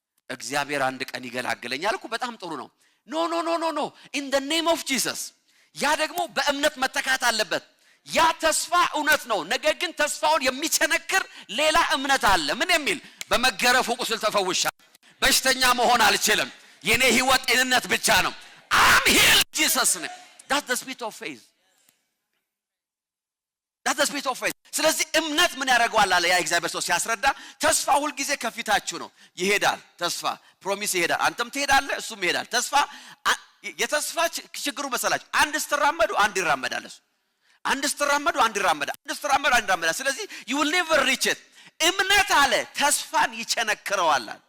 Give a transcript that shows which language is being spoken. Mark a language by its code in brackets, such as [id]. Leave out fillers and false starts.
[am] እግዚአብሔር አንድ ቀን ይገላግለኛል እኮ በጣም ጥሩ ነው። ኖ ኖ ኖ ኖ ኖ [en] in the name of Jesus [am] ያ ደግሞ በእምነት መተካት አለበት። ያ ተስፋ እውነት ነው። ነገር ግን ተስፋውን የሚቸነክር ሌላ እምነት አለ። ምን የሚል በመገረፉ ቁስል ተፈውሻለሁ፣ በሽተኛ መሆን አልችልም፣ የኔ ህይወት ጤንነት ብቻ ነው። [en] I'm healed Jesus name. That's the spirit of faith. That's the spirit of faith. [am] ስለዚህ እምነት ምን ያደርገዋል አለ ያ እግዚአብሔር ሰው ሲያስረዳ፣ ተስፋ ሁሉ ጊዜ ከፊታችሁ ነው ይሄዳል። ተስፋ ፕሮሚስ ይሄዳል፣ አንተም ትሄዳለህ፣ እሱም ይሄዳል። ተስፋ የተስፋ ችግሩ መሰላችሁ አንድ ስትራመዱ አንድ ይራመዳል። እሱ አንድ ስትራመዱ አንድ ይራመዳል፣ አንድ ስትራመዱ አንድ ይራመዳል። ስለዚህ [en] you will never reach it። [am] እምነት አለ ተስፋን ይቸነክረዋል።